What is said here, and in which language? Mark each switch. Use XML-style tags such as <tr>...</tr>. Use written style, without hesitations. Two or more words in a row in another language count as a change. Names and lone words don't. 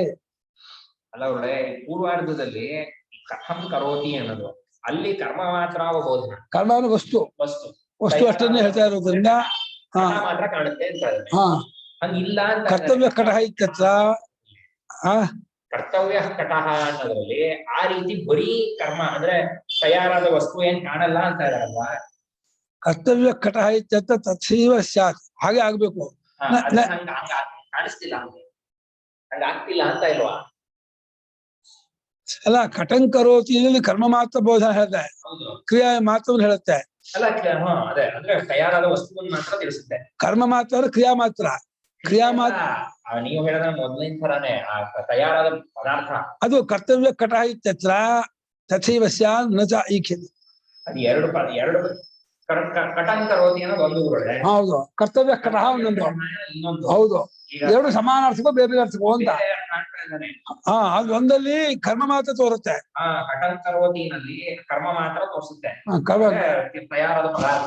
<kn>ಅಲ್ಲ ಒಳ್ಳೆ ಪೂರ್ವಾರ್ಧದಲ್ಲಿ</kn> <sa>ಕಥಂ ಕರೋತಿ</sa> <kn>ಅನ್ನೋದು, ಅಲ್ಲಿ ಕರ್ಮ ಮಾತ್ರ ಬೋಧನ. ಕರ್ಮ ವಸ್ತು ವಸ್ತು ವಸ್ತು ಅಷ್ಟನ್ನೇ ಹೇಳ್ತಾ ಇರೋದ್ರಿಂದ ಮಾತ್ರ ಕಾಣುತ್ತೆ ಅಂತ. ಹಂಗಿಲ್ಲ ಅಂತ</kn> <sa>ಕರ್ತವ್ಯ ಕಟಹ ಇತ್ಯತ್ರ ಕರ್ತವ್ಯ ಕಟಹ</sa> <kn>ಅನ್ನೋದ್ರಲ್ಲಿ ಆ ರೀತಿ ಬರೀ ಕರ್ಮ ಅಂದ್ರೆ ತಯಾರಾದ ವಸ್ತು ಏನ್ ಕಾಣಲ್ಲ ಅಂತ ಇದಾರಲ್ವ.</kn> <sa>ಕರ್ತವ್ಯ ಕಟಹ ಇತ್ಯತ್ರ ತಥೈವ ಸ್ಯಾತ್,</sa> <kn>ಹಾಗೆ ಆಗ್ಬೇಕು. ಕಾಣಿಸ್ತಿಲ್ಲ, ಹಂಗ ಆಗ್ತಿಲ್ಲ ಅಂತ ಇಲ್ವಾ? ಅಲ್ಲ ಕಟಂಕರೋತಿಯಲ್ಲಿ ಕರ್ಮ ಮಾತ್ರ ಬೋಧನ ಹೇಳುತ್ತೆ, ಕ್ರಿಯೆ ಮಾತ್ರವನ್ನು ಹೇಳುತ್ತೆ. ಅಲ್ಲ ಅದೇ ಅಂದ್ರೆ ತಯಾರಾದ ವಸ್ತುವನ್ನು ಮಾತ್ರ ತಿಳಿಸುತ್ತೆ. ಕರ್ಮ ಮಾತ್ರ ಕ್ರಿಯಾ ಮಾತ್ರ. ಕ್ರಿಯಾ ಮಾತ್ರ ನೀವು ಹೇಳಿದ ಮೊದಲಿನ ತರಾನೇ ತಯಾರಾದ ಪದಾರ್ಥ</kn> <sa>ಅದು ಕರ್ತವ್ಯ ಕಟಹ ಇತ್ಯತ್ರ ತಥೈವ ಸ್ಯಾತ್ ನ ಚ ಈಕ್ಷತೆ.</sa> <kn>ಅದು ಎರಡು ಕಟಂಕರೋತಿ ಅನ್ನೋದು ಒಂದು ಊರೊಳಗೆ. ಹೌದು,</kn> <sa>ಕರ್ತವ್ಯ ಕಟಹ</sa> <kn>ಒಂದೊಂದು. ಹೌದು, ಎರಡು ಸಮಾನ ಅರ್ಥಕ್ಕೋ ಬೇರೆ ಬೇರೆ ಅರ್ಥಕ್ಕೋ ಅಂತ. ಅದು ಒಂದಲ್ಲಿ ಕರ್ಮ ಮಾತ್ರ ತೋರುತ್ತೆ. ಕಟಂಕರೋತಿನಲ್ಲಿ ಕರ್ಮ ಮಾತ್ರ ತೋರಿಸುತ್ತೆ, ತಯಾರಾದ ಪದಾರ್ಥ.</kn>